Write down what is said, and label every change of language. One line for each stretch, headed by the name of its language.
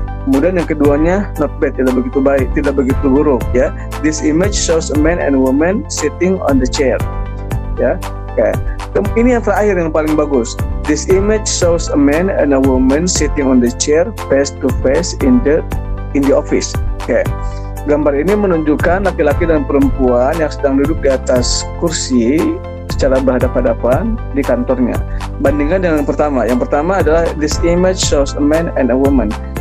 Indonesian: Kemudian yang keduanya
English: not bad,
Indonesian: tidak begitu baik, tidak begitu buruk ya.
English: This image shows a man and a woman sitting on the chair.
Indonesian: Ya. Kayak. Ini yang terakhir yang paling bagus.
English: This image shows a man and a woman sitting on the chair face to face in the office. Okay.
Indonesian: Gambar ini menunjukkan laki-laki dan perempuan yang sedang duduk di atas kursi secara berhadapan-hadapan di kantornya. Bandingkan dengan yang pertama. Yang pertama adalah
English: this image shows a man and a woman.